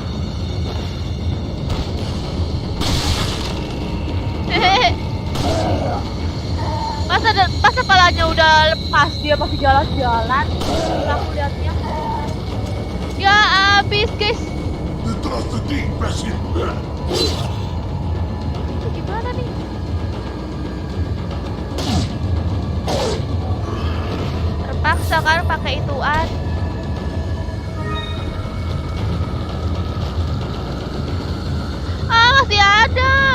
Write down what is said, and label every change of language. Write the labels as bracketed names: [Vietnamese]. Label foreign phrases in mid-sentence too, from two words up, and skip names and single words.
[Indonesian] Masa kepalanya udah lepas dia masih jalan-jalan. Aku lihatnya. Ya habis guys. [Spanish] ¡Detrás de ti, imbécil! [Indonesian] Itu gimana nih? Terpaksa kan pakai ituan. Ah, masih ada.